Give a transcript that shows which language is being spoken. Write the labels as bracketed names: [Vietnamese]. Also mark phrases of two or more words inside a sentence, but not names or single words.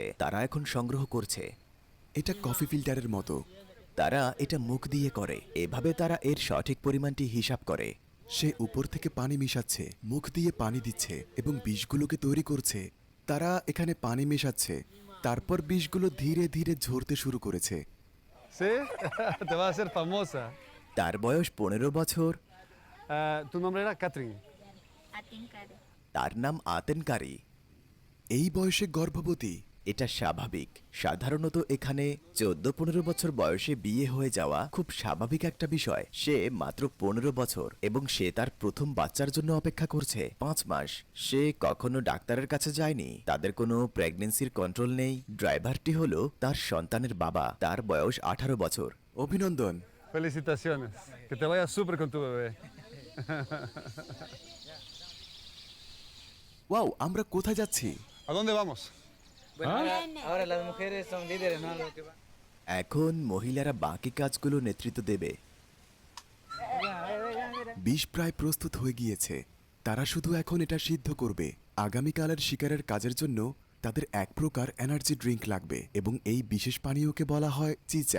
[Bangla] তারা এখন সংগ্রহ করছে। এটা [English] coffee filter's [Bangla] মতো। তারা এটা মুখ দিয়ে করে। এভাবে তারা এর সঠিক পরিমাণটি হিসাব করে। সে উপর থেকে পানি মিশাচ্ছে, মুখ দিয়ে পানি দিচ্ছে এবং বিষগুলোকে তৈরি করছে। তারা এখানে পানি মেশাচ্ছে। তারপর বিষগুলো ধীরে ধীরে ঝরতে শুরু করেছে। [Spanish] ¿Sí? Te vas a hacer famosa. [Bangla] তার বয়স 15 বছর। [Spanish] Tu nombre era Catherine. Atincare. [Bangla] তার নাম আতেনকারী। এই বয়সে গর্ভবতী এটা স্বাভাবিক। সাধারণত এখানে 14-15 বছর বয়সে বিয়ে হয়ে যাওয়া খুব স্বাভাবিক একটা বিষয়। সে মাত্র 15 বছর এবং সে তার প্রথম বাচ্চার জন্য অপেক্ষা করছে 5 মাস। সে কখনো ডাক্তারের কাছে যায়নি। তাদের কোনো [English] pregnancy's control [Bangla] নেই। ড্রাইভারটি হলো তার সন্তানের বাবা। তার বয়স 18 বছর। অভিনন্দন। [Spanish] Felicitaciones. Que te vaya súper con tu bebé. [Bangla] ওয়াও, আমরা কোথায় যাচ্ছি? [Spanish] ¿A dónde vamos? Bueno, ahora las mujeres son líderes, ¿no? Lo que va. [Bangla] এখন মহিলারা বাকি কাজগুলো নেতৃত্ব দেবে। বিষ প্রায় প্রস্তুত হয়ে গিয়েছে। তারা শুধু এখন এটা সিদ্ধ করবে। আগামীকালের শিকারের কাজের জন্য তাদের এক প্রকার [English] energy drink [Bangla] লাগবে এবং এই বিশেষ পানীয়কে বলা হয় চিচা।